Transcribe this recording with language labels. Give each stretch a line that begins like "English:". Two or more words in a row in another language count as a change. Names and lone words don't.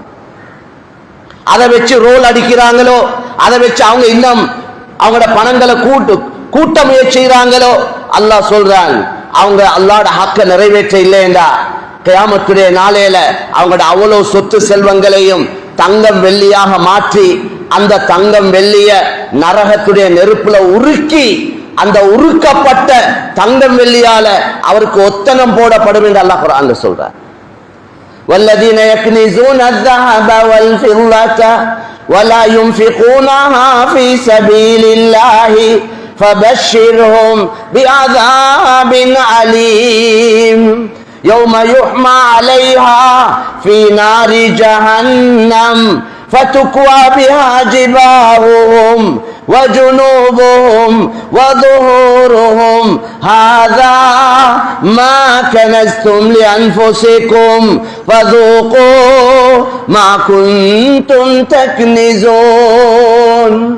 Tamil: அதை வச்சு ரோல் அடிக்கிறாங்களோ, அதை வச்சு அவங்க இன்னும் அவங்களோட பணங்களை கூட்ட முயற்சி செய்றாங்களோ, அல்லாஹ் சொல்றான் அவங்க அல்லாஹ்வுடைய ஹக்க நிறைவேற்ற இல்லையென்றா கியாமத்துடைய நாளையில அவங்களோட அவ்வளவு சொத்து செல்வங்களையும் தங்கம் வெள்ளியாக மாற்றி அந்த தங்கம் வெள்ளிய நரகத்துடைய நெருப்புல உருக்கி அந்த உருக்கப்பட்ட தங்கம் வெள்ளியால அவருக்கு ஒத்தனம் போடப்படும் என்று அல்லாஹ் குர்ஆன்ல சொல்றார்.
Arabic: والذين يكنزون الذهب والفضة ولا ينفقونها في سبيل الله فبشرهم بعذاب أليم يوم يحمى عليها في نار جهنم فتكوى بها جباههم وجنوبهم وظهورهم هذا ما كنزتم لأنفسكم فذوقوا ما كنتم تكنزون.